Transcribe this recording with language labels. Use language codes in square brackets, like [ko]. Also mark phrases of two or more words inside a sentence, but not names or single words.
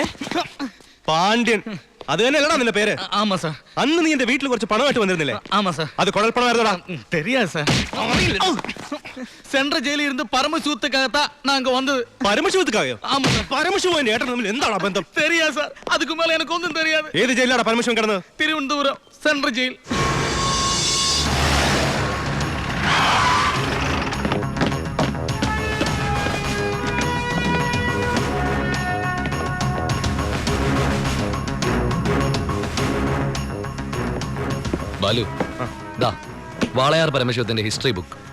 [ml] പാണ്ഡ്യൻ, അത് തന്നെയല്ലടാ നിന്റെ പേര്? [ta] ஆமா சார். [ml] അന്ന് നീ എന്റെ വീട്ടിൽ കുറച്ച് പണമായിട്ട് വന്നിരുന്നില്ലേ? [ta] ஆமா சார். [ml] അത് കുഴൽപ്പണമായിരുന്നോടാ? [ta] தெரியாது சார். [en] central jail [ta] இருந்து பரமசூத்துக்காகத்தான் நாங்க வந்தது. [ml] പരമശിവത്തുക്കായോ? [ta] ஆமா சார். [ml] പരമശിവൻ എന്റെ ഏട്ടൻ തമ്മിൽ എന്താണ് ബന്ധം? [ta] தெரியாது சார். அதுக்கு மேல எனக்கு ஒன்றும் தெரியாது. [ml] ഏത് ജയിലാടാ പരമശിവൻ കിടന്നത്? [ta] திருவனந்தபுரம் [en] central jail. [ml] ബാലു, ദാ വാളയാർ പരമശിവത്തിന്റെ [en] history book.